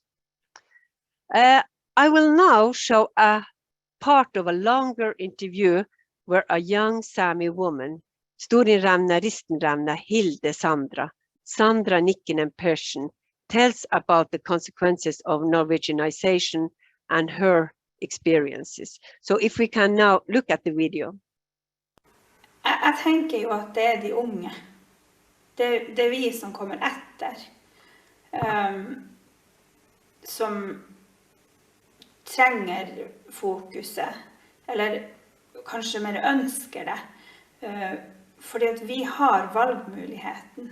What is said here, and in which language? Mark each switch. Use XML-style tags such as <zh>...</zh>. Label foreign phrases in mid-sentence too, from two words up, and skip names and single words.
<en>I will now show a part of a longer interview where a young Sámi woman, Storinramna Ristenramna Hilde Sandra Nikkinen Persson, tells about the consequences of Norwegianization and her experiences. So if we can now look at the video.</en> <no>Jeg tenker jo at det de unge, det vi som kommer etter, som trenger fokuset, eller kanskje mer ønsker det, fordi at vi har valgmuligheten.</no>